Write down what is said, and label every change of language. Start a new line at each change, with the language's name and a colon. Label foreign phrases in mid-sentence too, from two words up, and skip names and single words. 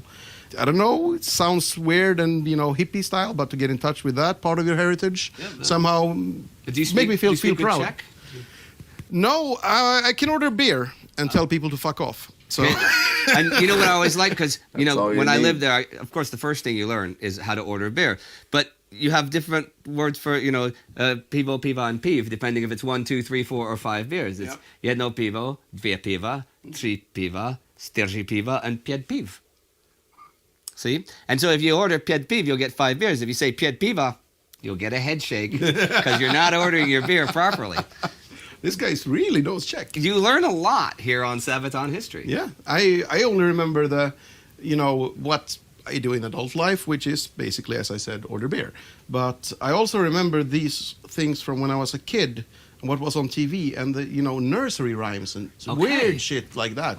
English: I don't know, it sounds weird and, hippie style, but to get in touch with that part of your heritage somehow make me feel proud. Czech? No, I can order beer and tell people to fuck off. So And you know what I always like? Because, all you when I need. lived there, of course, the first thing you learn is how to order beer. But you have different words for,
Czech: pivo, piva,
English: and piv, depending if it's 1, 2, 3, 4, or 5 beers. It's
Czech: jedno pivo, dvě piva, tři piva, čtyři piva,
English: and
Czech: pět piv.
English: See? And so if you order
Czech: pět piv,
English: you'll get 5 beers. If you say
Czech: pět piva,
English: you'll get a head shake because you're not ordering your beer properly. this guy really knows Czech. You learn a lot here on Sabaton History. Yeah, I only remember what I do in adult life, which is basically, as I said, order beer. But I also remember these things from when I was a kid, and what was on TV, and the nursery rhymes and weird shit like that.